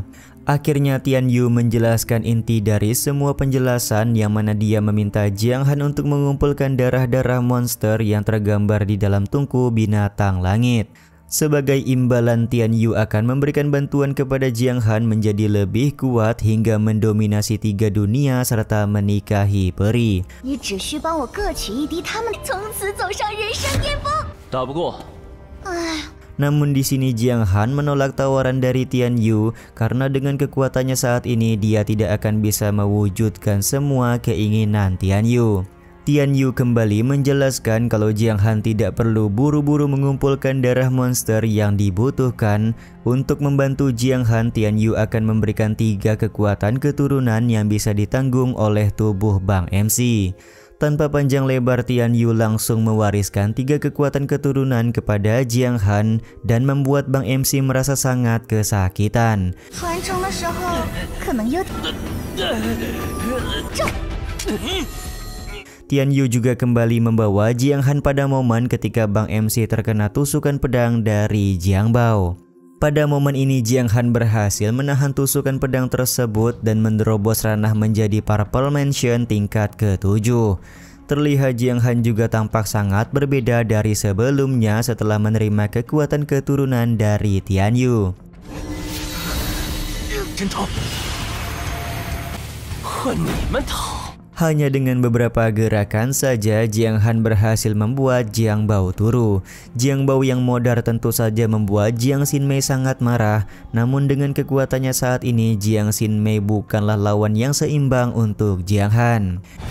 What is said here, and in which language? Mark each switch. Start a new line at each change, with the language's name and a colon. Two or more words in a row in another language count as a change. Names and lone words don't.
Indonesian: Akhirnya Tian Yu menjelaskan inti dari semua penjelasan yang mana dia meminta Jiang Han untuk mengumpulkan darah-darah monster yang tergambar di dalam Tungku Binatang Langit. Sebagai imbalan, Tian Yu akan memberikan bantuan kepada Jiang Han menjadi lebih kuat hingga mendominasi 3 dunia serta menikahi peri.
Chinese: 你只需帮我各取一滴，他们从此走上人生巅峰。打不过，
Indonesian: Namun di sini Jiang Han menolak tawaran dari Tian Yu karena dengan kekuatannya saat ini dia tidak akan bisa mewujudkan semua keinginan Tian Yu. Tian Yu kembali menjelaskan kalau Jiang Han tidak perlu buru-buru mengumpulkan darah monster yang dibutuhkan. Untuk membantu Jiang Han, Tian Yu akan memberikan 3 kekuatan keturunan yang bisa ditanggung oleh tubuh Bang MC. Tanpa panjang lebar, Tian Yu langsung mewariskan 3 kekuatan keturunan kepada Jiang Han dan membuat Bang MC merasa sangat kesakitan.
Chinese: 传承的时候可能有点。
Indonesian: Tian Yu juga kembali membawa Jiang Han pada momen ketika Bang MC terkena tusukan pedang dari Jiang Bao. Pada momen ini Jiang Han berhasil menahan tusukan pedang tersebut dan menerobos ranah menjadi Purple Mansion tingkat ke-7. Terlihat Jiang Han juga tampak sangat berbeda dari sebelumnya setelah menerima kekuatan keturunan dari Tian Yu.
Chinese: 真逃，和你们逃。
Indonesian: Hanya dengan beberapa gerakan saja Jiang Han berhasil membuat Jiang Bao turu. Jiang Bao yang modar tentu saja membuat Jiang Xinmei sangat marah. Namun dengan kekuatannya saat ini Jiang Xinmei bukanlah lawan yang seimbang untuk Jiang Han.